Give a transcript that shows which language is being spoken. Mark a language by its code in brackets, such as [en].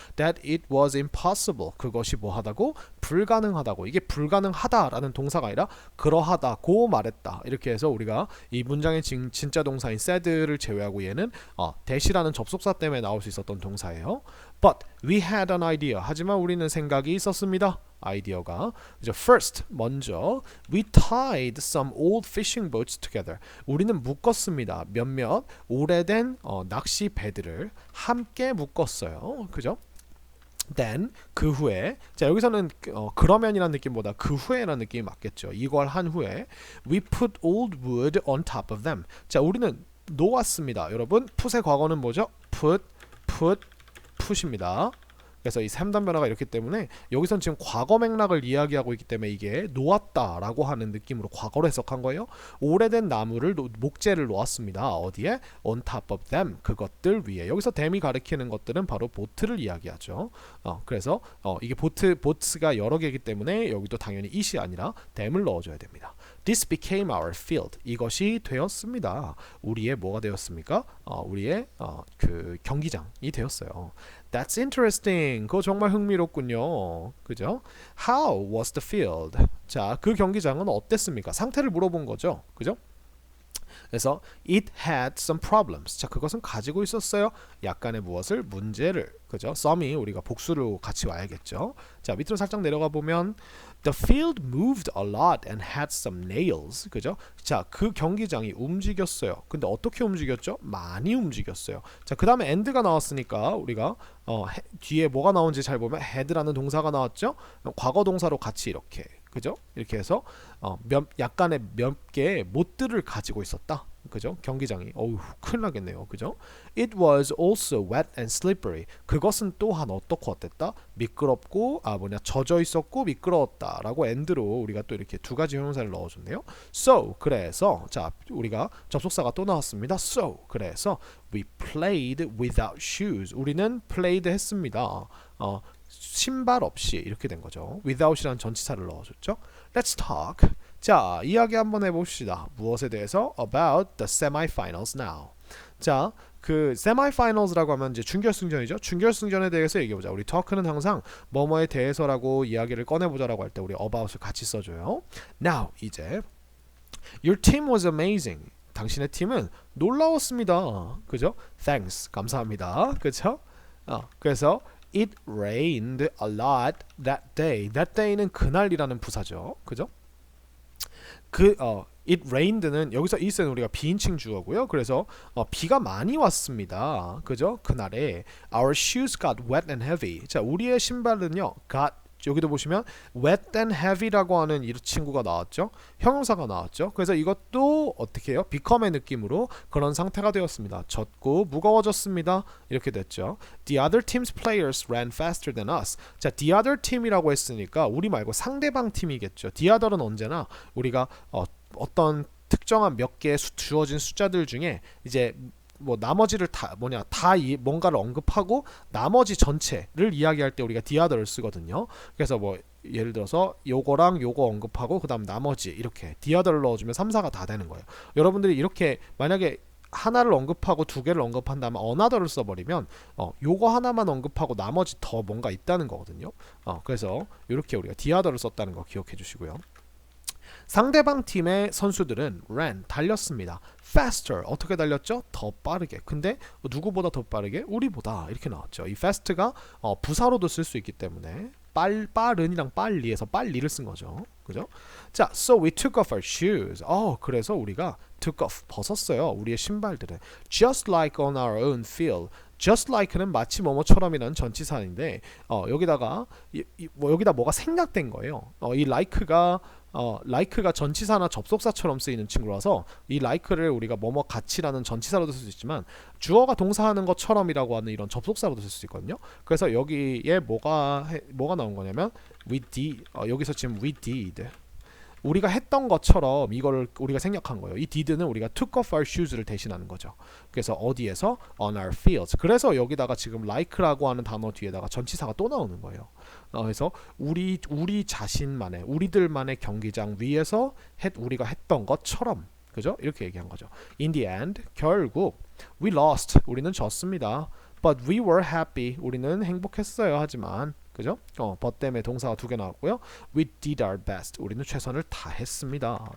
[en] That it was impossible. [ko] 그것이 뭐하다고? 불가능하다고. 이게 불가능하다라는 동사가 아니라 그러하다고 말했다. 이렇게 해서 우리가 이 문장의 진짜 동사인 said를 제외하고 얘는 that이라는 접속사 때문에 나올 수 있었던 동사예요. [en] But we had an idea. [ko] 하지만 우리는 생각이 있었습니다. 아이디어가. [en] First, 먼저 we tied some old fishing boats together. [ko] 우리는 묶었습니다. 몇몇 오래된 낚시 배들을 함께 묶었어요. 그죠? Then 그 후에 자 여기서는 그러면이라는 느낌보다 그 후에라는 느낌이 맞겠죠. 이걸 한 후에 [en] we put old wood on top of them. [ko] 자 우리는 놓았습니다. 여러분 put의 과거는 뭐죠? put입니다. 그래서 이 3단 변화가 이렇기 때문에 여기선 지금 과거 맥락을 이야기하고 있기 때문에 이게 놓았다라고 하는 느낌으로 과거로 해석한 거예요. 오래된 나무를 목재를 놓았습니다. 어디에? [en] On top of them. [ko] 그것들 위에. 여기서 them이 가리키는 것들은 바로 보트를 이야기하죠. 그래서 이게 보트가 여러 개이기 때문에 여기도 당연히 it이 아니라 them을 넣어줘야 됩니다. [en] This became our field. [ko] 이것이 되었습니다. 우리의 뭐가 되었습니까? 우리의 그 경기장이 되었어요. [en] That's interesting. [ko] 그거 정말 흥미롭군요. 그죠? [en] How was the field? [ko] 자, 그 경기장은 어땠습니까? 상태를 물어본 거죠. 그죠? [en] 그래서 it had some problems. [ko] 자, 그것은 가지고 있었어요. 약간의 무엇을? 문제를. 그죠? some이 우리가 복수로 같이 와야겠죠. 자, 밑으로 살짝 내려가 보면 [en] the field moved a lot and had some nails. [ko] 그죠? 자, 그 경기장이 움직였어요. 근데 어떻게 움직였죠? 많이 움직였어요. 자, 그 다음에 and가 나왔으니까 우리가 뒤에 뭐가 나온지 잘 보면 had라는 동사가 나왔죠? 과거 동사로 같이 이렇게 그죠? 이렇게 해서 약간의 몇 개의 못들을 가지고 있었다. 그죠? 경기장이 어우 큰일 나겠네요. 그죠? [en] It was also wet and slippery. [ko] 그것은 또한 어떻고 어땠다? 미끄럽고 젖어 있었고 미끄러웠다라고 and로 우리가 또 이렇게 두 가지 형용사를 넣어줬네요. So 그래서 자 우리가 접속사가 또 나왔습니다. [en] So 그래서 we played without shoes. [ko] 우리는 played 했습니다. 신발 없이 이렇게 된 거죠. without이라는 전치사를 넣어줬죠. Let's talk. 자, 이야기 한번 해봅시다. 무엇에 대해서? [en] About the semifinals now. [ko] 자, 그 semifinals라고 하면 이제 준결승전이죠. 준결승전에 대해서 얘기해보자. 우리 talk는 항상 뭐뭐에 대해서라고 이야기를 꺼내보자라고 할 때 우리 about을 같이 써줘요. [en] Now, 이제 Your team was amazing. [ko] 당신의 팀은 놀라웠습니다. 그죠? Thanks. 감사합니다. 그죠? [en] 그래서 It rained a lot that day. [ko] That day는 그날이라는 부사죠. 그죠? It rained는 여기서 it은 우리가 비인칭 주어고요. 그래서 비가 많이 왔습니다. 그죠? [en] 그날에 Our shoes got wet and heavy. [ko] 자, 우리의 신발은요. got 여기도 보시면 [en] wet and heavy [ko] 라고 하는 이 친구가 나왔죠. 형용사가 나왔죠. 그래서 이것도 어떻게 해요? become의 느낌으로 그런 상태가 되었습니다. 젖고 무거워졌습니다. 이렇게 됐죠. [en] The other team's players ran faster than us. [ko] 자, the other team이라고 했으니까 우리 말고 상대방 팀이겠죠. the other는 언제나 우리가 어떤 특정한 몇 개의 주어진 숫자들 중에 이제 뭐 나머지를 뭔가를 언급하고 나머지 전체를 이야기할 때 우리가 the other를 쓰거든요. 그래서 뭐 예를 들어서 요거랑 요거 언급하고 그 다음 나머지 이렇게 the other를 넣어주면 3, 4가 다 되는 거예요. 여러분들이 이렇게 만약에 하나를 언급하고 두 개를 언급한 다음에 another를 써버리면 요거 하나만 언급하고 나머지 더 뭔가 있다는 거거든요. 그래서 이렇게 우리가 the other를 썼다는 거 기억해 주시고요. 상대방 팀의 선수들은 ran 달렸습니다. faster 어떻게 달렸죠? 더 빠르게. 근데 누구보다 더 빠르게? 우리보다 이렇게 나왔죠. 이 fast가 부사로도 쓸 수 있기 때문에 빠른이랑 빨리에서 빨리를 쓴 거죠. 그죠? [en] 자, so we took off our shoes. [ko] 그래서 우리가 took off 벗었어요. 우리의 신발들을. [en] Just like on our own field. [ko] Just like는 마치 뭐뭐처럼이라는 전치사인데 여기다가 여기다 뭐가 생략된 거예요. 이 like가 전치사나 접속사처럼 쓰이는 친구라서 이 like를 우리가 뭐뭐 같이라는 전치사로도 쓸 수 있지만 주어가 동사하는 것처럼이라고 하는 이런 접속사로도 쓸 수 있거든요. 그래서 여기에 뭐가 나온 거냐면 [en] we did [ko] 여기서 지금 we did 우리가 했던 것처럼 이거를 우리가 생략한 거예요. 이 did는 우리가 [en] took off our shoes [ko] 를 대신하는 거죠. 그래서 어디에서 [en] on our fields. [ko] 그래서 여기다가 지금 like라고 하는 단어 뒤에다가 전치사가 또 나오는 거예요. 그래서 우리 자신만의 우리들만의 경기장 위에서 우리가 했던 것처럼 그죠? 이렇게 얘기한 거죠. [en] In the end 결국 we lost [ko] 우리는 졌습니다. [en] But we were happy [ko] 우리는 행복했어요. 하지만 그죠? but 때문에 동사가 두 개 나왔고요. [en] We did our best. [ko] 우리는 최선을 다했습니다.